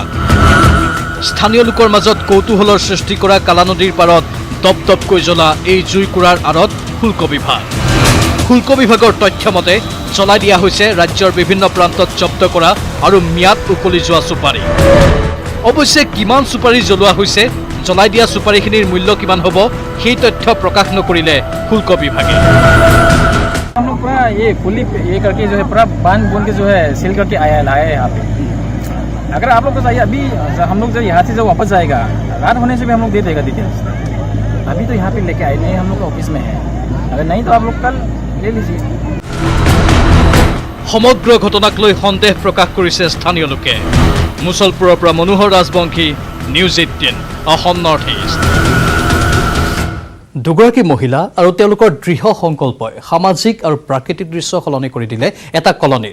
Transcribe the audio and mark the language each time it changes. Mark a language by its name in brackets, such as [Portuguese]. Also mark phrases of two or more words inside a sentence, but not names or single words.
[Assamese] স্থানীয় লোকৰ মাজত কৌতূহলৰ সৃষ্টি কৰা কালা নদীৰ পাৰত দপদপকৈ জ্বলা এই জুইকুৰাৰ আঁৰত শুল্ক বিভাগ। শুল্ক বিভাগৰ তথ্য মতে জ্বলাই দিয়া হৈছে ৰাজ্যৰ বিভিন্ন প্ৰান্তত জব্দ কৰা আৰু ম্যাদ উকলি যোৱা চুপাৰী। অৱশ্যে কিমান চুপাৰী জ্বলোৱা হৈছে, জ্বলাই দিয়া চুপাৰীখিনিৰ মূল্য কিমান হ'ব, সেই তথ্য প্ৰকাশ নকৰিলে শুল্ক বিভাগে। [Hindi] हम लोग पूरा ये फुली ये करके जो है पूरा बांध बोन के जो है सील करके आया है यहाँ पे। अगर आप लोग को चाहिए अभी हम लोग जब यहाँ से जब वापस जाएगा रात होने से भी हम लोग दे देगा डिटेल्स। अभी तो यहाँ पे लेके आए नहीं, हम लोग का ऑफिस में है। अगर नहीं तो आप लोग कल ले लीजिए। [Assamese] সমগ্ৰ ঘটনাক লৈ সন্দেহ প্ৰকাশ কৰিছে স্থানীয় লোকে। মুছলপুৰৰ পৰা মনোহৰ ৰাজবংশী, নিউজ 18 অসম নৰ্থ ইষ্ট। দুগৰাকী মহিলা আৰু তেওঁলোকৰ দৃঢ় সংকল্পই সামাজিক আৰু প্ৰাকৃতিক দৃশ্য সলনি কৰি দিলে এটা কলনীৰ।